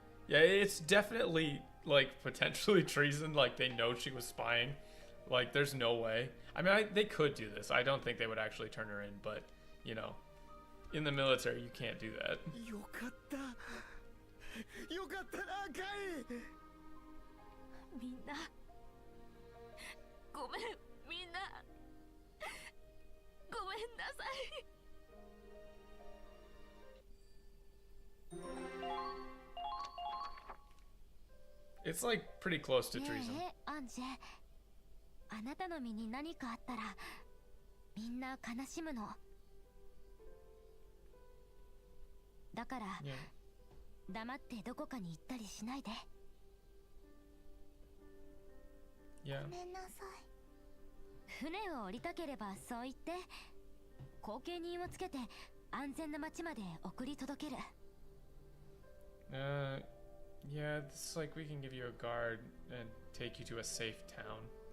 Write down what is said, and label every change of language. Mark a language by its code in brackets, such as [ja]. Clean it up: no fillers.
[en] Yeah, it's definitely like potentially treason. Like they know she was spying. Like there's no way. I mean, they could do this. I don't think they would actually turn her in, but you know, in the military you can't do that. [ja] よかったよかったなカイ。みんなごめん、みんなごめんなさい。 [en] It's like pretty close to treason. [ja] ねえ、アンジェ。あなたの身に何かあったらみんな悲しむの。だから、 [en] Yeah. [ja] 黙ってどこかに行ったりしないで。 [en] Yeah. [ja] ごめんなさい。船を降りたければそう言って、後見人をつけて安全な町まで送り届ける。 [en] Yeah, it's like we can give you a guard and take you to a safe town.